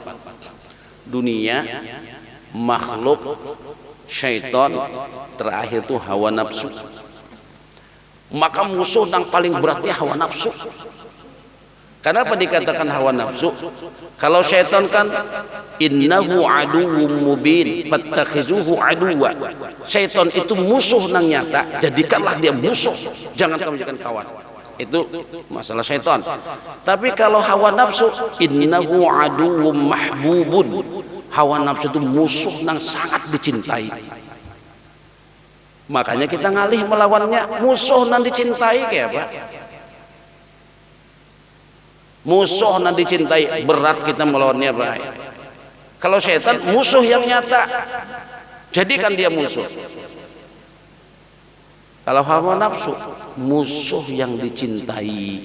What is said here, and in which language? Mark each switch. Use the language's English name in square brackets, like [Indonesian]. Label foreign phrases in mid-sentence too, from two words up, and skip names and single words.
[Indonesian] Dunia, makhluk, syaitan, terakhir tuh hawa nafsu. Maka musuh yang paling beratnya hawa nafsu. Kenapa dikatakan hawa nafsu? Kalau syaitan kan [Arabic] إنه عدو مبين فاتخذوه عدوا. [Indonesian] Syaitan itu musuh nang nyata, jadikanlah dia musuh, jangan kamu jadikan kawan. Itu masalah syaitan. Tapi kalau hawa nafsu [Arabic] إنه عدو محبوب. [Indonesian] Hawa nafsu itu musuh nang sangat dicintai. Makanya kita ngalih melawannya, musuh nang dicintai kayak apa? Musuh nanti cintai, berat kita melawannya, Pak. Kalau setan musuh yang nyata, jadikan dia musuh. Kalau hawa nafsu musuh yang dicintai.